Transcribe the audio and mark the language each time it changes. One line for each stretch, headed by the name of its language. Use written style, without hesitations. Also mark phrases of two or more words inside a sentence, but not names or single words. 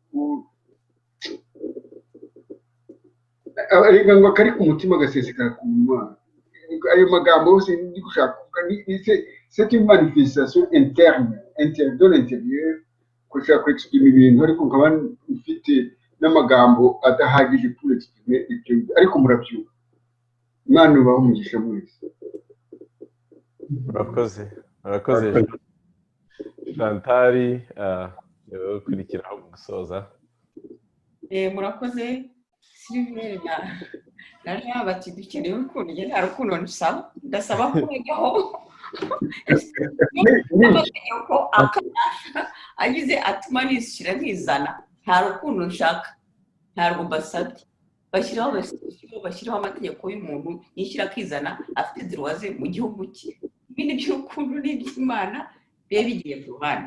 Kinyarwanda: ariko ngo kari ku mutima gasesekara ku munwa ayo magambo yose ndi gushaka kuvuga
French: c'est une manifestation interne de l'intérieur
Kinyarwanda: ko ushaka kwexprima ibintu ariko nkaba mfite n'amagambo adahagije
French: pour exprimer
Kinyarwanda: ibyo ariko murabyumva Imana ubaho umugisha mwese murakoze Chantari ukurikiraho gusoza murakoze Sylvain na Jean bati dukeneye urukundo njye nta rukundo ndasaba kurega amategeko agize atuma nishyira nkizana nta rukundo nshaka ntabwo mbasabye bashyiraho amategeko y'umuntu yishyira akizana afite ziruwaze mu gihugu cye ibindi by'urukundo n'iby'Imana bibe bigiye ku ruhande